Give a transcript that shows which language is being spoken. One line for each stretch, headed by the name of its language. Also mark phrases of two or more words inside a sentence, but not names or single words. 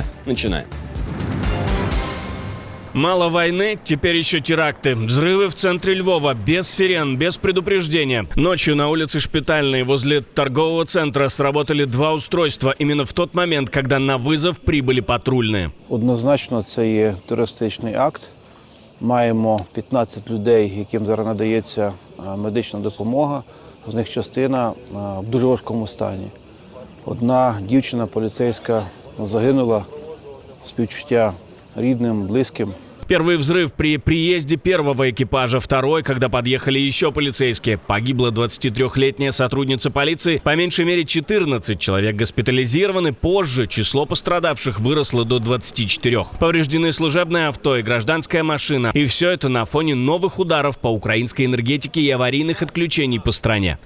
Russian: Начинаем. Мало войны, теперь еще теракты. Взрывы в центре Львова, без сирен, без предупреждения. Ночью на улице Шпитальной возле торгового центра сработали два устройства именно в тот момент, когда на вызов прибыли патрульные.
Ukrainian: Однозначно це є терористичний акт. Маємо 15 людей, яким зараз надається медична допомога. З них частина в дуже важкому стані. Одна дівчина поліцейська загинула, співчуття рідним, близьким.
Russian: Первый взрыв при приезде первого экипажа, второй, когда подъехали еще полицейские. Погибла 23-летняя сотрудница полиции, по меньшей мере 14 человек госпитализированы. Позже число пострадавших выросло до 24. Повреждены служебное авто и гражданская машина. И все это на фоне новых ударов по украинской энергетике и аварийных отключений по стране.